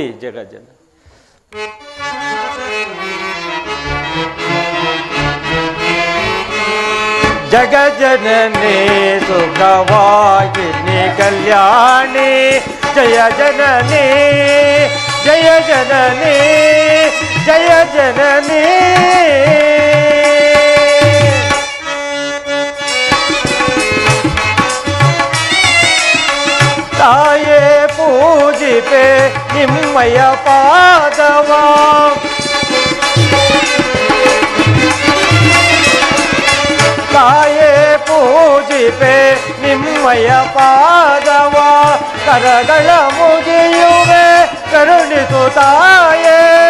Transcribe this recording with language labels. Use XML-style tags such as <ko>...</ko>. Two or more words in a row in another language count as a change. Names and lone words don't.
<sa>జగజ్జన జగజ్జనని సుఖవాహిని కళ్యాణి జయ జనని జయ జనని జయ జనని</sa> <kn>ತಾಯೇ ಪೂಜಿಪೆ ನಿಮ್ಮಯ ಪಾದವ ತಾಯೇ ಪೂಜಿಪೆ ನಿಮ್ಮಯ ಪಾದವ ಕರಗಳ ಮುಗಿಯುವೆ ಕರುಣಿಸು ತಾಯೇ</kn>